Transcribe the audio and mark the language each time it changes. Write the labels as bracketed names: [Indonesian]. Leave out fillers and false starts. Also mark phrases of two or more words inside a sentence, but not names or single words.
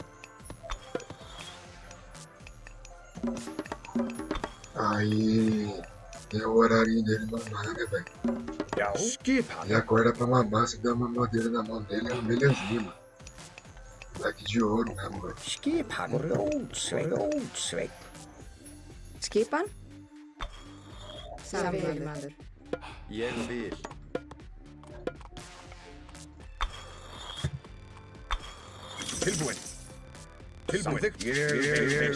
[Portuguese] Aí tem o horarinho dele mamar, né, velho? Ele acorda pra mamar, você dá uma mamadeira na mão dele, é um belezinho, mano. Moleque de ouro mesmo, mano. [Icelandic] Skipan, Rótsveinn. Skipan? Sagði veiðimaður. Ég vil. Tilbúin. Samþykkt. Ég vil.